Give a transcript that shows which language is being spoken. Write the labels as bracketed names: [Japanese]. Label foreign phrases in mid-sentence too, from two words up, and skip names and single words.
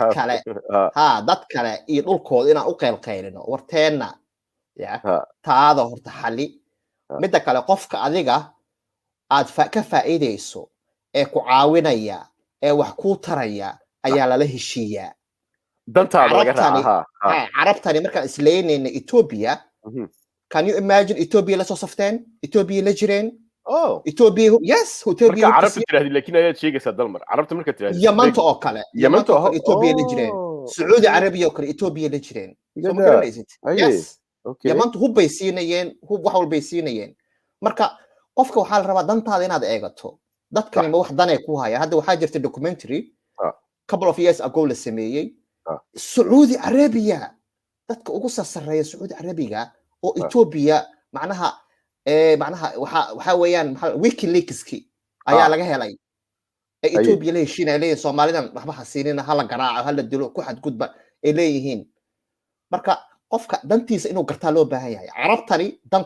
[Somali] dad kale iyo dhulkooda inaan u qeylqeylino warteena taada horta xali midda kale qofka adiga aad ka faa'iideyso ee ku caawinaya ee wax ku taraya ayaa lala heshiiyaa dantaada laga raaca carabtani markaan isleynayna Ethiopia [English] can you imagine [Somali] Ethiopia la soo safteen Ethiopia la jireen Ethiopia yes Ethiopia carabta tiraahdi laakiin ayaad sheegaysaa dalmar carabta marka tiraahdi Yamanta oo kale Yamanta oo Ethiopia la jireen Saudi Arabia oo kale Ethiopia la jireen soo ma garanaysid yes Yamanta hubbay siinayeen wax walbay siinayeen marka qofka waxaa la rabaa dantaada inaad eegato dadkani ma wax danay ku haya hadda waxaa jirta documentary [English] couple of years ago [Somali] la sameeyay Saudi Arabia dadka ugu sasareeya Saudi Arabia oo Ethiopia macnaha waxa weeyaan WikiLeaks-ki ayaa laga helay Ethiopia la heshiinay leeyahay Soomaalidan waxba hasiinina hala garaaco hala dilo ku xadgudba ay leeyihiin marka qofka dantiisa inuu gartaa loo baahan yahay carabtani dan